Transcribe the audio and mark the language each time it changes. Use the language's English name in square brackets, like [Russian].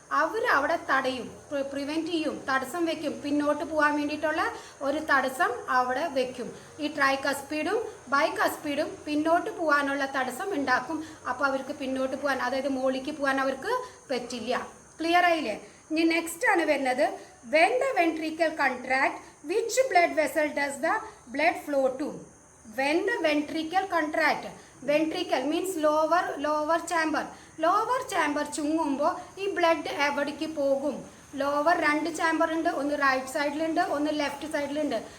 [Malayalam] അവർ അവിടെ തടയും, പ്രിവെൻറ്റ് ചെയ്യും, തടസ്സം വെക്കും, പിന്നോട്ട് പോകാൻ വേണ്ടിയിട്ടുള്ള ഒരു തടസ്സം അവിടെ വെക്കും. ഈ ട്രൈകസ്പീഡും ബൈകസ്പീഡും പിന്നോട്ട് പോകാനുള്ള തടസ്സം ഉണ്ടാക്കും. അപ്പോൾ അവർക്ക് പിന്നോട്ട് പോകാൻ, അതായത് മുകളിലേക്ക് പോകാൻ അവർക്ക് പറ്റില്ല. ക്ലിയർ ആയില്ലേ? ഇനി നെക്സ്റ്റ് ആണ് വരുന്നത്, [English] when the ventricle contract, which blood vessel does the blood flow to? When the ventricle contract, ventricle means lower chamber [Malayalam] ചുങ്ങുമ്പോൾ ഈ ബ്ലഡ് എവിടേക്ക് പോകും? ലോവർ 2 ചാമ്പർ ഉണ്ട്, ഒന്ന് റൈറ്റ് സൈഡിലുണ്ട്, ഒന്ന് ലെഫ്റ്റ് സൈഡിലുണ്ട്.